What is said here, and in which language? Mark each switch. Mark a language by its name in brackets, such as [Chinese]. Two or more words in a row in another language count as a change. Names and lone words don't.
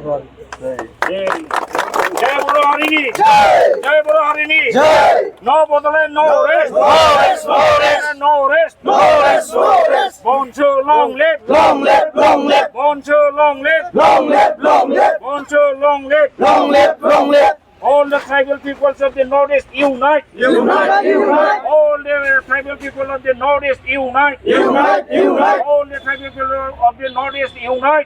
[Bodo] जय बर' हारिनि जय बर' हारिनि [English] No Bodoland no rest no rest Bansu long live Bansu long live Bansu long live All the tribal peoples of the Northeast unite! Unite! Unite! All the tribal people of the Northeast unite! Unite! Unite! All the tribal people of the Northeast unite!